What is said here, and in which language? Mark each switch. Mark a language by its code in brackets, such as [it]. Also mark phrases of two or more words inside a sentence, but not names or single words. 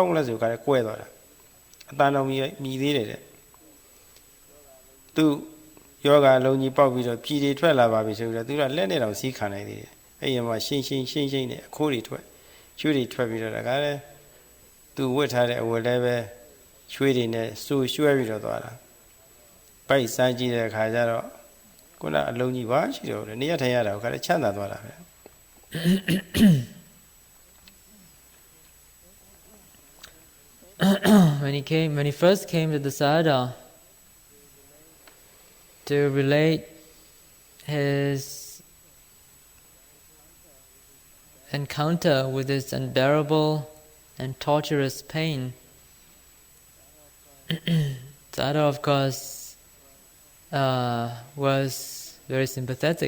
[my] င်းလဲဆိုခါတဲ့ကွဲသွားတာအတန်တော်မြည်သေးတယ်တဲ့သူယောဂအလုံးကြီးပေါက်ပြီးတော့ပြည်တွေထွက်လာပါပြီဆိုပြီးတော့သူကလက်နဲ့တောင်စီးခံနိုင်သေးတယ်အဲ့ဒီမှာရှင်းနဲ့အခိုးတွေထွက်ချွေးတွေထွက်ပြီးတော့ဒါကလည်းသူဝတ်ထားတဲ့အဝတ်လည်းပဲချွေးတွေနဲ့ဆူရွှဲပြီးတော့သွားတာပိုက်စားကြည့်တဲ့အခါကျတော့ခုနအလုံးကြီးပါရှိတော့တယ်နေရထိုင်ရတာကလည်းချမ်းသာသွားတာပဲ [en] When he first came to the Sayadaw to relate his encounter with this unbearable and torturous pain, Sayadaw, of course, was very sympathetic.